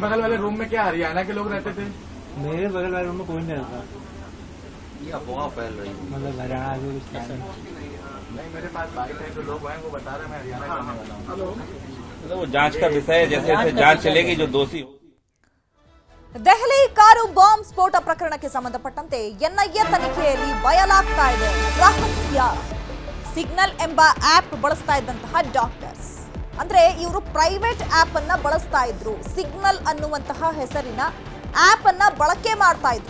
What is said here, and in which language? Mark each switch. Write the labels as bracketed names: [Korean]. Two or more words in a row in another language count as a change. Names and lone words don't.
[Hindi] बगल वाले रूम में क्या हरियाणा के लोग रहते थे? गए। मेरे बगल वाले रूम में कोई नहीं रहता, ये अफवाह फैल रही है। मतलब हरियाणा आगे कुछ था नहीं। नहीं, मेरे पास बाइक है, जो लोग हैं वो बता रहे हैं मैं हरियाणा का रहने वाला हूँ। तो वो जांच का विषय है, जैसे जैसे जांच चलेगी जो दोषी हो। [Kannada] ದೆಹಲಿ ಕಾರು ಬಾಂಬ್ ಸ್ಫೋಟ ಪ್ರಕರಣಕ್ಕೆ ಸಂಬಂಧಪಟ್ಟಂತೆ ಎನ್ಐಎ ತನಿಖೆಯಲ್ಲಿ ಬಯಲಾಗ್ತಾ ಇದೆ ರಹಸ್ಯ. ಸಿಗ್ನಲ್ ಎಂಬ ಆಪ್ ಬಳಸ್ತಾ ಇದ್ದಂತಹ ಡಾಕ್ಟರ್ಸ್, ಅಂದ್ರೆ ಇವರು [English] private app [Kannada] ಅನ್ನ ಬಳಸ್ತಾ ಇದ್ರು. ಸಿಗ್ನಲ್ ಅನ್ನುವಂತಹ ಹೆಸರಿನ ಆಪ್ ಅನ್ನ ಬಳಕೆ ಮಾಡ್ತಾ ಇದ್ರು.